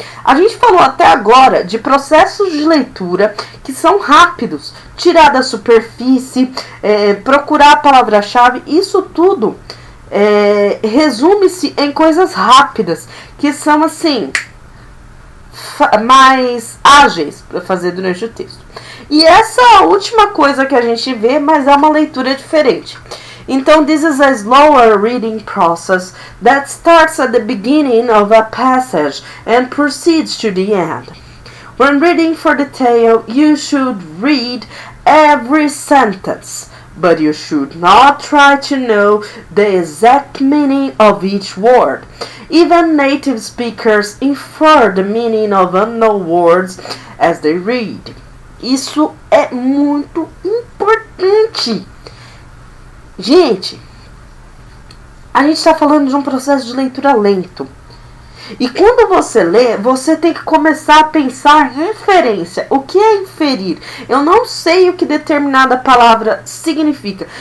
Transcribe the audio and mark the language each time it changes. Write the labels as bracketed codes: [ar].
[pt] A gente falou até agora de processos de leitura que são rápidos, tirar da superfície, procurar a palavra-chave, isso tudo resume-se em coisas rápidas, que são assim mais ágeis para fazer durante o texto. E essa é a última coisa que a gente vê, mas é uma leitura diferente. [en] Então, this is a slower reading process that starts at the beginning of a passage and proceeds to the end. When reading for detail, you should read every sentence, but you should not try to know the exact meaning of each word. Even native speakers infer the meaning of unknown words as they read. [pt] Isso é muito importante. Gente, a gente está falando de um processo de leitura lento. E quando você lê, você tem que começar a pensar em referência. O que é inferir? Eu não sei o que determinada palavra significa.